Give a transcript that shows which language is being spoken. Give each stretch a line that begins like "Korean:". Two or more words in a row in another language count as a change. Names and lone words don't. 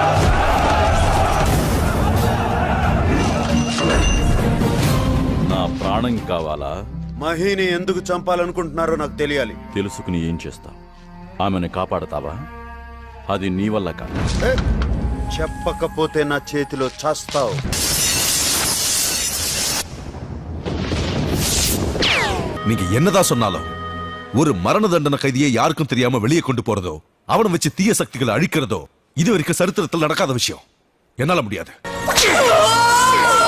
Telugu: నా ప్రాణం కావాలా? మహిని ఎందుకు చంపాలనుకుంటున్నారో నాకు తెలియాలి. తెలుసుకుని ఏం చేస్తావు? ఆమెను కాపాడతావా? అది నీ వల్ల కాదు. చెప్పకపోతే నా చేతిలో చస్తావు.
Tamil: நீங்க என்னதான் சொன்னாலும் ஒரு மரண தண்டனை கைதியை யாருக்கும் தெரியாம வெளியே கொண்டு போறதோ, அவனை வச்சு தீய சக்திகளை அழிக்கிறதோ இது வரைக்கும் சரித்திரத்தில் நடக்காத விஷயம். என்னால முடியாது.